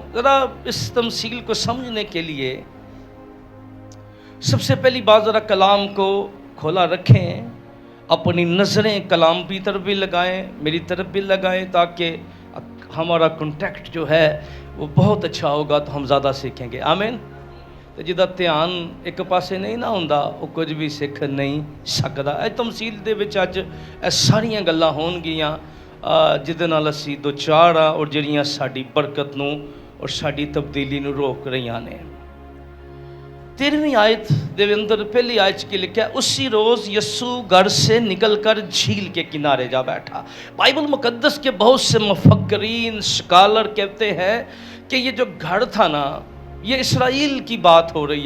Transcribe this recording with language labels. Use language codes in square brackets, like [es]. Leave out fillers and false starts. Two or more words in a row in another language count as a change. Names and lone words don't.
[ur] ذرا اس تمثیل کو سمجھنے کے لیے سب سے پہلی بات ذرا کلام کو کھولا رکھیں، اپنی نظریں کلام کی طرف بھی لگائیں، میری طرف بھی لگائیں، تاکہ ہمارا کنٹیکٹ جو ہے وہ بہت اچھا ہوگا تو ہم زیادہ سیکھیں گے آمین۔ [pa] تو جدا دھیان ایک پاسے نہیں نہ ہوندا وہ کچھ بھی سیکھ نہیں سکدا۔ اے تمثیل دے وچ اج ساریاں گلاں ہون گیاں جدے نال اسی دو چار اور جڑیاں ساڈی برکت نوں اور ساڈی تبدیلی نوں روک رہیاں نے۔ [ur] 13ویں [pa] آیت دے اندر [ur] پہلی آیت کی لکھا ہے اسی روز یسوع گھر سے نکل کر جھیل کے کنارے جا بیٹھا۔ بائبل مقدس کے بہت سے مفکرین، سکالر کہتے ہیں کہ یہ جو گھر تھا نا، یہ اسرائیل کی بات ہو رہی ہے.